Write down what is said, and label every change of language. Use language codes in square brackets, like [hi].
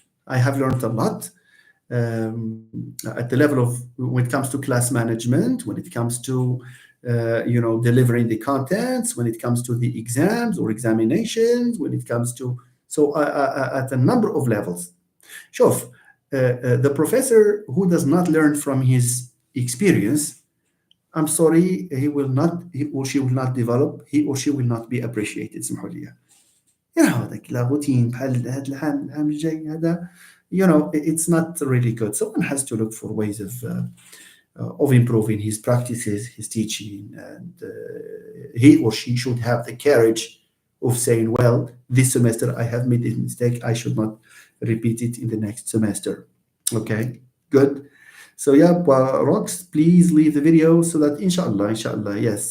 [en] I have learned a lot at the level of when it comes to class management, when it comes to delivering the contents, when it comes to the exams or examinations, when it comes to at a number of levels. [ar] شوف, [en] the professor who does not learn from his experience, I'm sorry, he or she will not develop, he or she will not be appreciated. [ar] اسمحوا لي. هذاك لا روتين بحال هذا العام الجاي هذا, [en] it's not really good. Someone has to look for ways of improving his practices, his teaching, and he or she should have the courage of saying, well, this semester I have made a mistake, I should not repeat it in the next semester. Okay, good. So yeah, well, Rox, please leave the video so that inshallah, yes.